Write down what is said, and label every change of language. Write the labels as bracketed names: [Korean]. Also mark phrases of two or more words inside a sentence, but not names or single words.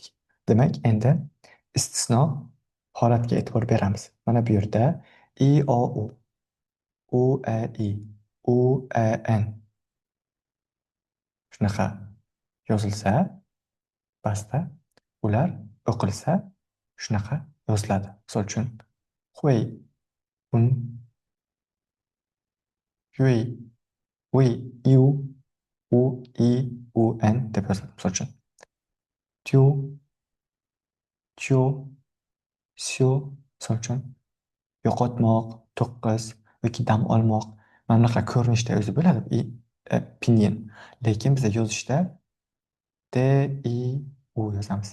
[Uzbek] Demak, endi istisno holatga e'tibor beramiz. Mana bu yerda I, O, U, E, I, U, E, N shunaqa yozilsa, pastda ular o'qilsa shunaqa yoziladi. Misol uchun, [Chinese] hui, un, yui, ui, iu, u, i, u, [Uzbek] n deb yoziladi. Misol uchun, tyu, tyu, syu, misol uchun, yo'qotmoq, to'qqiz yoki dam olmoq. Mana bunaqa ko'rinishda o'zi bo'ladi pinyin. Lekin biz yozishda D, I, U yozamiz.